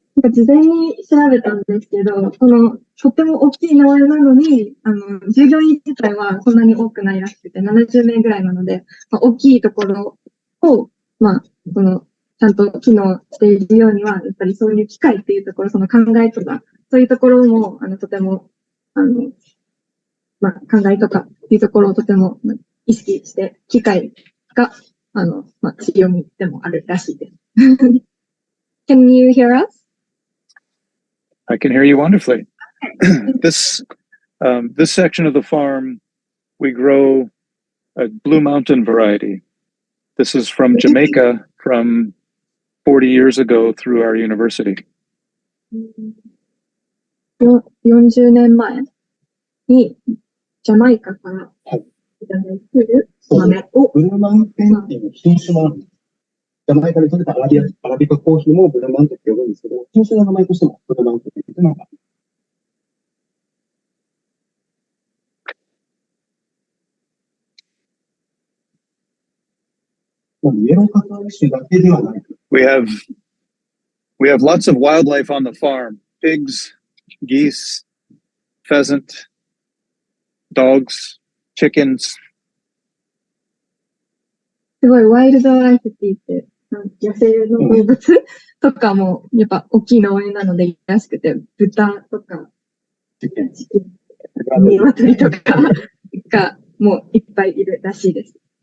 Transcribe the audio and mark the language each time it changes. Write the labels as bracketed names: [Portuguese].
[Japanese] 事前に調べたんですけど、とっても大きい農園なのに、従業員自体はそんなに多くないらしくて、70名ぐらいなので、大きいところを、ちゃんと機能しているようには、やっぱりそういう機械っていうところ、その考えとか、そういうところも、とても、考えとかっていうところをとても意識して、機械が、強みでもあるらしいです。 [English] Can you hear us? I can hear you wonderfully. This section of the farm, we grow a Blue Mountain variety. This is from Jamaica from 40 years ago through our university. [Japanese] 40年前にジャマイカからいただいている豆を。ブルーマウンテンっていう品種もあるんです。ジャマイカで取れたアラビカコーヒーもブルーマウンテンって呼ぶんですけど、品種の名前としてもブルーマウンテンっていうのが。イエローカカオ種だけではない。 [English] We have lots of wildlife on the farm: pigs, geese, pheasant, dogs, chickens. [Japanese] すごいワイルドライフって言って、野生の動物とかもやっぱ大きい農園なのでいいらしくて、豚とか、鶏とかがもういっぱいいるらしいです。